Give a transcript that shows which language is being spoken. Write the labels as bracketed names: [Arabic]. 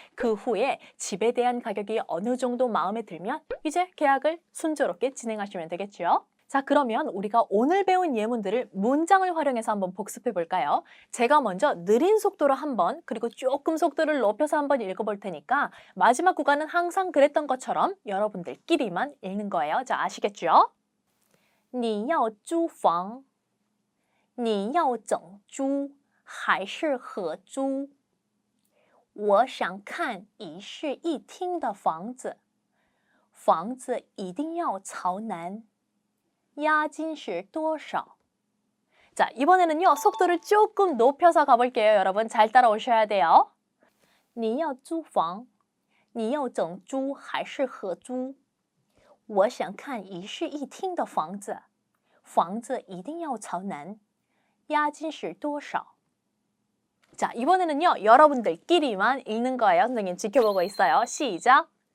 [Korean] 그 후에 집에 대한 가격이 어느 정도 마음에 들면 이제 계약을 순조롭게 진행하시면 되겠죠. 자, 그러면 우리가 오늘 배운 예문들을 문장을 활용해서 한번 복습해 볼까요? 제가 먼저 느린 속도로 한번, 그리고 조금 속도를 높여서 한번 읽어볼 테니까 마지막 구간은 항상 그랬던 것처럼 여러분들끼리만 읽는 거예요. 자, 아시겠죠? [Chinese] 你要租房你要整租还是合租？我想看一室一厅的房子，房子一定要朝南。押金是多少？ [Korean] 자, 이번에는요. 속도를 조금 높여서 가볼게요. 여러분 잘 따라오셔야 돼요. [Chinese] 你要租房你要整租还是合租我想看一室一厅的房子房子一定要朝南押金是多少 [Korean] 자, 이번에는요. 여러분들끼리만 읽는 거예요. 선생님 지켜보고 있어요. 시작!